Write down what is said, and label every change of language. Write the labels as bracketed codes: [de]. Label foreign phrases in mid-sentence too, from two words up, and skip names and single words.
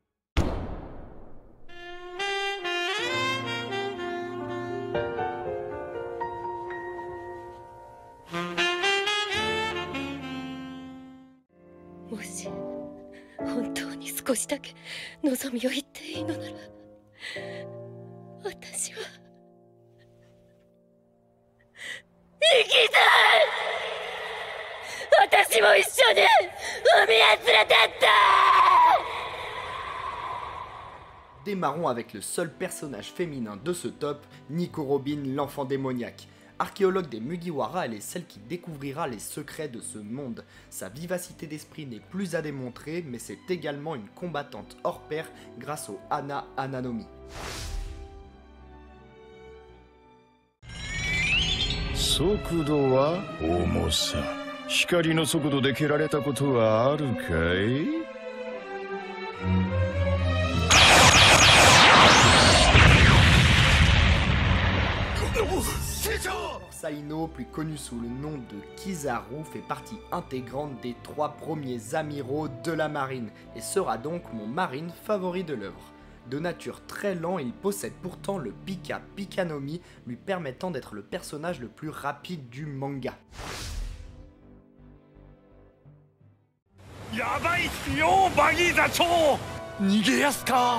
[ja] もし本当に少しだけ望みを言っていいのなら、私は生きたい。私も一緒に海へ連れてって。 [fr] Démarrons avec le seul personnage féminin de ce top, Nico Robin, l'enfant démoniaque. Archéologue des Mugiwara, elle est celle qui découvrira les secrets de ce monde. Sa vivacité d'esprit n'est plus à démontrer, mais c'est également une combattante hors pair grâce au Hana Hananomi. [ja] 速度は重さ. 光の速度で蹴られたことはあるかい? [fr] Saino, plus connu sous le nom de Kizaru, fait partie intégrante des 3 premiers amiraux de la marine et sera donc mon marine favori de l'œuvre. De nature très lent, il possède pourtant le Pika Pikanomi, lui permettant d'être le personnage le plus rapide du manga. [ja] ヤバいよバギー座長! 逃げやすか?